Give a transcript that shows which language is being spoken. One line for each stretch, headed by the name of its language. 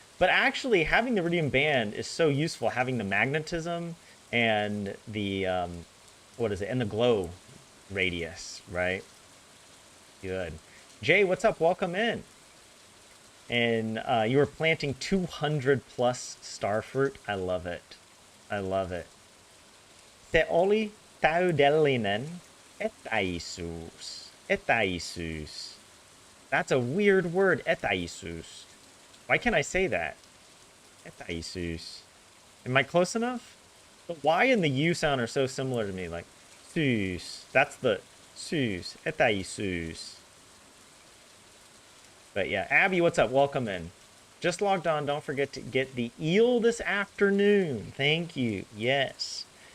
English: But actually, having the Iridium Band is so useful. Having the magnetism and the, what is it? And the glow radius, right? Good. Jay, what's up? Welcome in. And you were planting 200 plus starfruit. I love it. I love it.
Finnish: Se oli täydellinen etäisyys.
English: Etäisyys. That's a weird word, etäisyys. Why can't I say that? Etäisyys. Am I close enough? The Y and the U sound are so similar to me. Like, syys. That's the syys. Etäisyys. But yeah, Abby, what's up? Welcome in. Just logged on. Don't forget to get the eel this afternoon. Thank you. Yes.